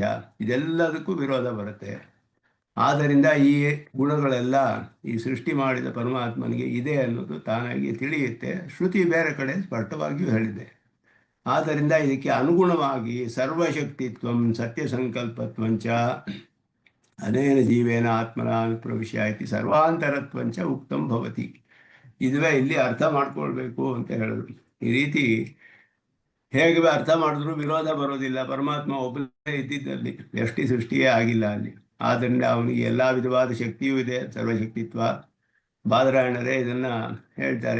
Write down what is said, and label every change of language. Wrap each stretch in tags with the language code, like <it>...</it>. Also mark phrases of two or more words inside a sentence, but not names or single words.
<kn>ಇದೆಲ್ಲದಕ್ಕೂ ವಿರೋಧ ಬರುತ್ತೆ. ಆದ್ದರಿಂದ ಈ ಗುಣಗಳೆಲ್ಲ ಈ ಸೃಷ್ಟಿ ಮಾಡಿದ ಪರಮಾತ್ಮನಿಗೆ ಇದೆ ಅನ್ನೋದು ತಾನಾಗಿ ತಿಳಿಯುತ್ತೆ. ಶ್ರುತಿ ಬೇರೆ ಕಡೆ ಸ್ಪಷ್ಟವಾಗಿಯೂ ಹೇಳಿದೆ. ಆದ್ದರಿಂದ ಇದಕ್ಕೆ ಅನುಗುಣವಾಗಿ</kn> <sa>ಸರ್ವಶಕ್ತಿತ್ವಂ ಸತ್ಯ ಸಂಕಲ್ಪತ್ವಂಚ ಅನೇನ ಜೀವೇನ ಆತ್ಮನ ಪ್ರವಿಶ್ಯ ಇತಿ ಸರ್ವಾಂತರತ್ವಂಚ ಉಕ್ತಂ ಭವತಿ.</sa> <kn>ಇದುವೇ ಇಲ್ಲಿ ಅರ್ಥ ಮಾಡ್ಕೊಳ್ಬೇಕು ಅಂತ ಹೇಳಿದ್ರು. ಈ ರೀತಿ ಹೇಗೆ ಅರ್ಥ ಮಾಡಿದ್ರು ವಿರೋಧ ಬರೋದಿಲ್ಲ. ಪರಮಾತ್ಮ ಒಬ್ಬನೇ ಇದ್ದಿದ್ದಲ್ಲಿ ವ್ಯಷ್ಟಿ ಸೃಷ್ಟಿಯೇ ಆಗಿಲ್ಲ ಅಲ್ಲಿ. ಆದ್ದರಿಂದ ಅವನಿಗೆ ಎಲ್ಲ ವಿಧವಾದ ಶಕ್ತಿಯೂ ಇದೆ, ಸರ್ವಶಕ್ತಿತ್ವ. ಬಾದರಾಯಣರೇ ಇದನ್ನು ಹೇಳ್ತಾರೆ.</kn>